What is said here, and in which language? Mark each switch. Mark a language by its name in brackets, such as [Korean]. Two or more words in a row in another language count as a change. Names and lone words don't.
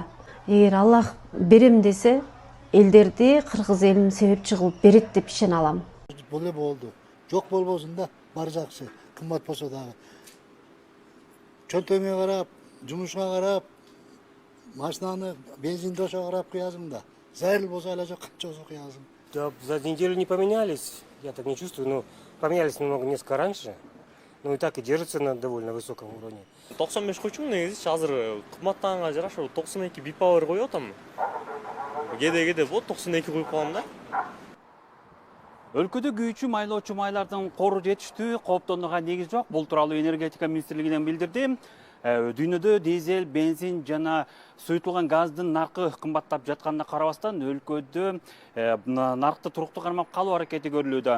[Kyrgyz] Эгер Аллах берем десе, элдерди кыргыз элин себепчи кылып берет деп ишене алам. Бул эле болду. Жок болбосун да, бар жакшы. Кымбат болсо дагы. Чөнтөгүңө карап, жумушка карап, машинаны бензинди ошо карап кыязым да. Зарыл болсо эле жок, канча болсо кыязым. [Russian] Да, за неделю не поменялись, я так не чувствую, но поменялись немного несколько раньше. Ну и так и держится на довольно высоком уровне. [Kyrgyz] 95 койчумун негизи, азыр кымбаттаганга жараша 92 бипауэр коюп атам. Кээде болот 92 коюп калам да. Өлкөдө күйүүчү майлоочу майлардын кору жетиштүү, кооптонууга негиз жок. Бул тууралуу энергетика министрлигинен билдирди. Дүйнөдө дизель, бензин жана суютулган газдын наркы кымбаттап жатканына карабастан өлкөдө наркты туруктуу кармап калуу аракети көрүлүүдө.